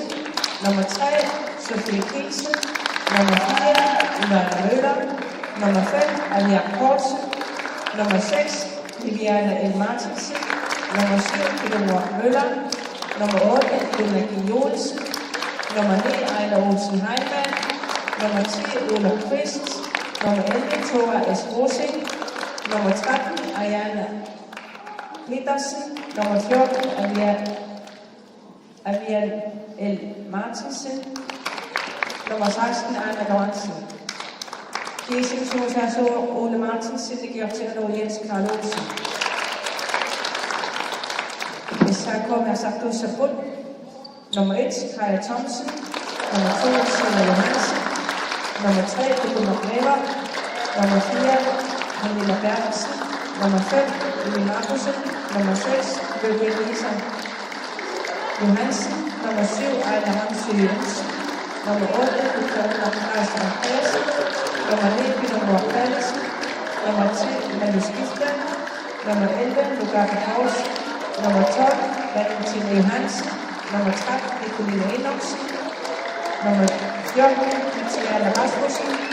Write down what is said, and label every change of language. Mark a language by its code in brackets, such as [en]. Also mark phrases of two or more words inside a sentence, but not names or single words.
[da] Nummer 3, Sofie Kielsen. Nummer 4, Ivana Møller. Nummer 5, Avian Kortsen. Nummer 6, Viviana L. Martinsen. Nummer 7, Peter Møller. Nummer 8, Ivana G. Jonsen. Nummer 9, Ejler Olsen Heimann. Nummer 10, Olaf Christ. Nummer 11, Thora S. Rosing. Nummer 13, Ariana Petersen. Nummer 14, Avian L. Martinsen. Nummer 16, Anna Lorentzen. G6 Ole Martinsen, det giver til at Jens Karl Olsen. SRK Mersakto Sabun. Nummer 1, Kaja Thomsen. Nummer 2, Silla Johansen. Nummer 3, Peter McNaver. Nummer 4, Camilla Bertelsen. Nummer 5, Emil Markusen. Nummer 6, Løbæk Lisa Johansen. Nummer 7, Ejler Hamsø Jensen. Nummer 8, Victoria Carsten Pedersen. Nummer 9, Peter Mor Pallesen. Nummer 10, Manu Skifter. Nummer 11, Lugarte Haus. Nummer 12, Valentine Johansen. Nummer 13, Nicoline Enoksen. Nummer 14, Christiane Rasmussen.